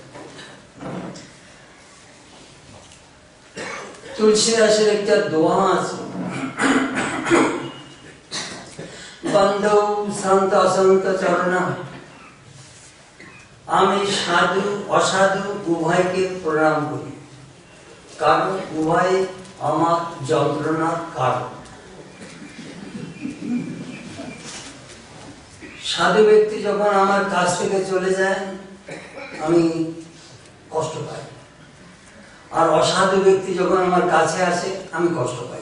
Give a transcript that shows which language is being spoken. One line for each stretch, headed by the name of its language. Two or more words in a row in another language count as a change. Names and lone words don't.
Bangla: তুলসীদাসের এক দোহা আছে, বন্ধু সন্ত অসন্ত চরণ আমি সাধু অসাধু উভয়কে প্রণাম করি, কারণ উভয় আমার যন্ত্রণার কারণ। সাধু ব্যক্তি যখন আমার কাছ থেকে চলে যায় আমি কষ্ট পাই, আর অসাধু ব্যক্তি যখন আমার কাছে আসে আমি কষ্ট পাই।